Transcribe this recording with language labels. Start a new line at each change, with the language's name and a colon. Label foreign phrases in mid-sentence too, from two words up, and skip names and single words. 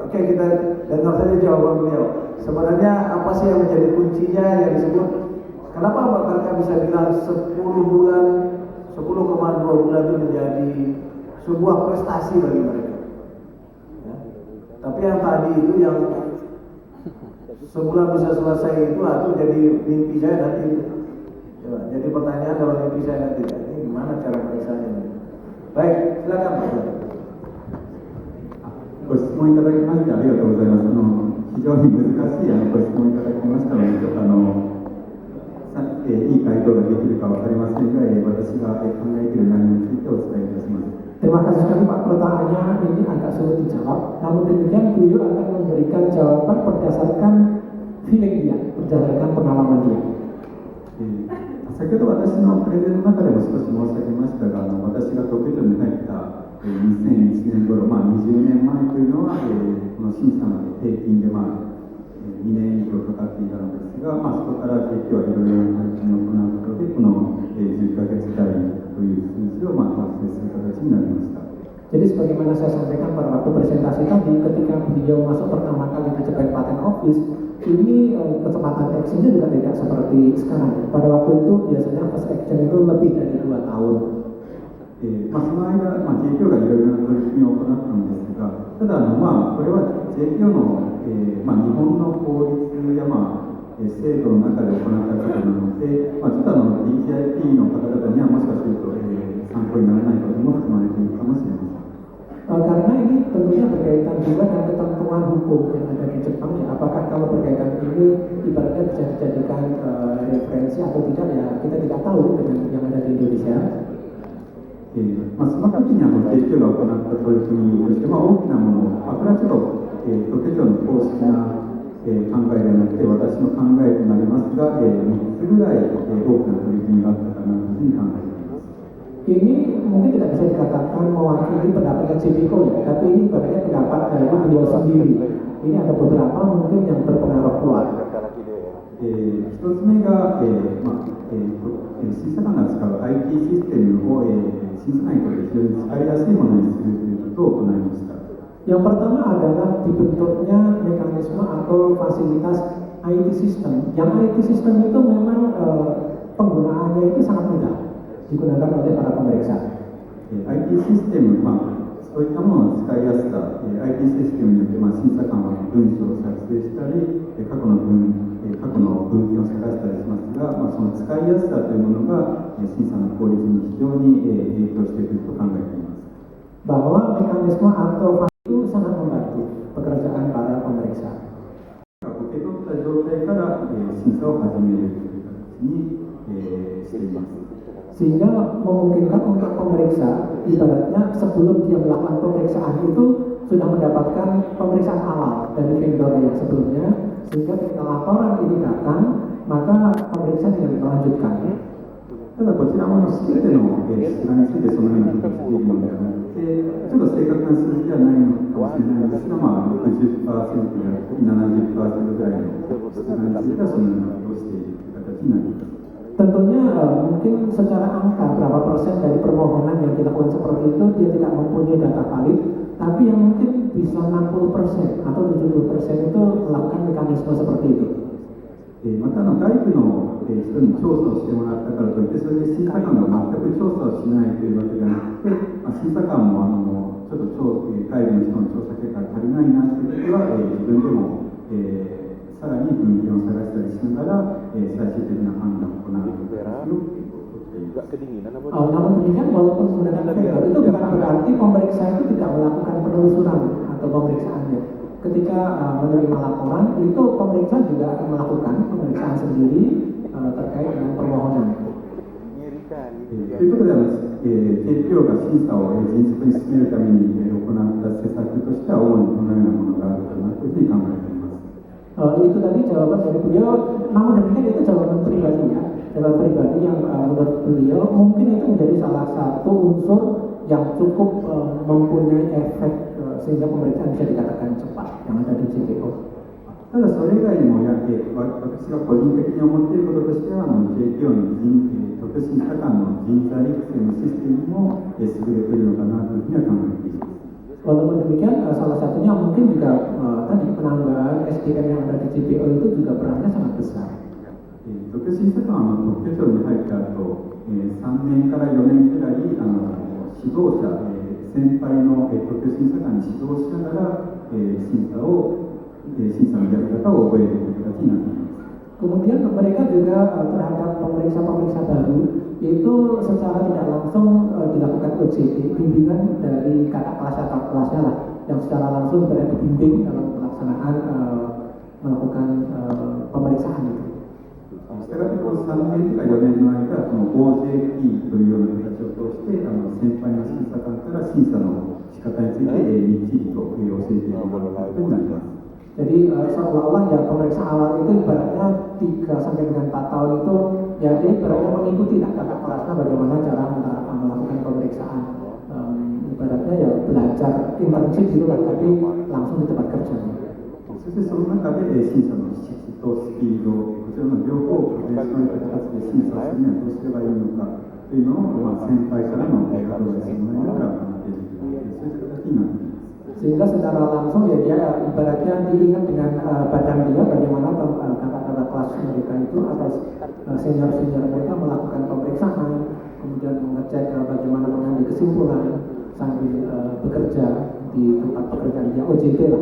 Indonesian: Oke, kita dengar saja jawaban beliau. Sebenarnya apa apa sih yang menjadi kuncinya yang disebut kenapa mereka bisa bilang 10 bulan 10,2 bulan itu menjadi sebuah prestasi bagi mereka ya. Tapi yang tadi itu yang sebulan bisa selesai itu jadi mimpi saya nanti ya, jadi pertanyaan kalau mimpi saya nanti ini gimana cara periksanya. Baik, silakan Pak.
Japanese: ご質問いただきましてありがとうございます。非常に難しいご質問いただきましたので、ちょっといい回答ができるかわかりませんが、私が考えている内容についてお伝えいたします。
Indonesian: Terima kasih sekali Pak, pertanyaannya ini agak sulit dijawab. Namun demikian beliau akan memberikan jawaban berdasarkan feeling dia, berdasarkan pengalaman dia.
Japanese: 先ほど私のプレゼンの中でも少し申し上げましたが、私が特許庁に入った2001年頃、20年前というのは、この審査まで平均で2年以上かかっていたのですが、そこから今日はいろいろな取り組みを行うことで、この10ヶ月単位という数字を達成する形になりました。
Indonesian: Jadi sebagaimana saya sampaikan pada waktu presentasi tadi, ketika beliau masuk pertama kali di Japan Patent Office, ini kecepatan actionnya juga tidak seperti sekarang. Pada waktu itu biasanya
English: first action
Indonesian: itu lebih dari 2 tahun.
Japanese: その間、JPO がいろいろな取り組みを行ったんですが、ただこれは JPO の、日本の法律や、制度の中で行ったことなので、ちょっとDGIP の方々にはもしかすると、参考にならないことも含まれているかもしれません。
Indonesian: Karena ini tentunya berkaitan juga dengan ketentuan hukum yang ada di Jepang ya. Apakah kalau berkaitan ini ibaratnya bisa dijadikan referensi atau tidak ya kita tidak tahu dengan yang ada di Indonesia.
Japanese: その時にJPO が行った取り組みとして、大きなもの、これはちょっと特許庁の公式な考えではなくて私の考えとなりますが、3つぐらい大きな取り組みがあったかなというふうに考えています。
Indonesian: Ini mungkin tidak bisa dikatakan mewakili pendapatnya JPO ya, tapi ini sebenarnya pendapat dari beliau sendiri. Ini ada beberapa mungkin yang berpengaruh kuat.
Japanese: 一つ目が、審査官が使う IT システムを、審査官にとって非常に使いやすいものにするということを行いました。
Indonesian: Yang pertama adalah dibentuknya mekanisme atau fasilitas
English: IT system.
Indonesian: Yang
English: IT system
Indonesian: itu memang penggunaannya itu sangat mudah digunakan oleh para pemeriksa.
Japanese: IT システム、そういったものの使いやすさ、IT システムによって、審査官は文書を作成したり、過去の文献を探したりしますが、その使いやすさというものが、審査の効率に非常に影響していると考えています。
Indonesian: Bahwa mekanisme atau itu sangat membantu pekerjaan para pemeriksa.
Japanese: 受け取った状態から、審査を始めるという形に、しています。
Indonesian: Sehingga memungkinkan untuk pemeriksa, ibaratnya sebelum dia melakukan pemeriksaan itu sudah mendapatkan pemeriksaan awal dari vendor yang sebelumnya, sehingga ketika laporan ini datang, maka pemeriksa tinggal melanjutkan.
Japanese: ただこちらも全ての質についてそのようにしているのではなくて、ちょっと正確な数字ではないのかもしれないんですが、60% や70% ぐらいの質についてはそのようなことをしているという形になります。
Indonesian: Tentunya mungkin secara angka berapa persen dari permohonan yang dilakukan seperti itu dia tidak mempunyai data valid, tapi yang mungkin bisa 60% atau 70% itu melakukan mekanisme seperti itu.
Japanese: また外部の人に調査をしてもらったからといってそれで審査官が全く調査をしないというわけではなくて、審査官もちょっと外部の人の調査結果が足りないなという時は、自分でも、さらに文献を探したりしながら、最終的な判断を行うという形を取っています。
Indonesian: Namun demikian walaupun menggunakan vendor itu bukan berarti pemeriksa itu tidak melakukan penelusuran atau pemeriksaannya. Ketika menerima laporan itu pemeriksa juga akan melakukan pemeriksaan sendiri terkait dengan permohonan.
Japanese: ということでJPO が審査を迅速に進めるために行った施策としては主にこのようなものがあるかなというふうに考えています。
Indonesian: Itu tadi jawaban dari beliau, namun demikian itu jawaban pribadi ya, jawaban pribadi yang menurut beliau mungkin itu menjadi salah satu unsur yang cukup mempunyai efek sehingga pemeriksaan bisa dikatakan cepat yang ada di JPO.
Japanese: ただそれ以外にも私が個人的に思っていることとしてはJPO の特審査官の人材育成のシステムも優れているのかなというふうには考えています。
Indonesian: Walaupun demikian, salah satunya mungkin juga tadi penambahan SDM yang ada di JPO itu juga perannya sangat besar.
Japanese: 特審査官は特許庁に入った後、3年から4年くらい指導者、先輩の特許審査官に指導しながら、審査のやり方を覚えるという形になっています。
Indonesian: Kemudian mereka juga terhadap pemeriksa-pemeriksa baru itu secara tidak langsung dilakukan OJT, bimbingan dari kakak kelasnya lah, yang secara langsung berada dibimbing dalam pelaksanaan melakukan pemeriksaan itu.
Japanese: したがってこの3年か4年の間、この OJT というような形を通して、先輩の審査官から審査の仕方についてみっちりと教えてもらうことになります。
Indonesian: Jadi seolah-olah ya pemeriksaan awal itu ibaratnya 3 sampai dengan 4 tahun itu ya dia ibaratnya mengikuti lah kakak kelasnya bagaimana cara melakukan pemeriksaan. Ibaratnya ya belajar internship gitu lah, tapi langsung di tempat kerja.
Japanese: そしてその中で審査の質とスピード、こちらの両方をベースの形で審査するにはどうすればいいのかというのを、先輩からのアドバイスをもらいながら学んでいるというそういう形になっています。
Indonesian: Sehingga secara langsung ya dia ibaratnya diingat dengan badan dia bagaimana kakak-kakak kelas mereka itu atau senior-senior mereka melakukan pemeriksaan, kemudian mengecek bagaimana mengambil kesimpulan sambil bekerja di tempat pekerjaan dia, OJT lah.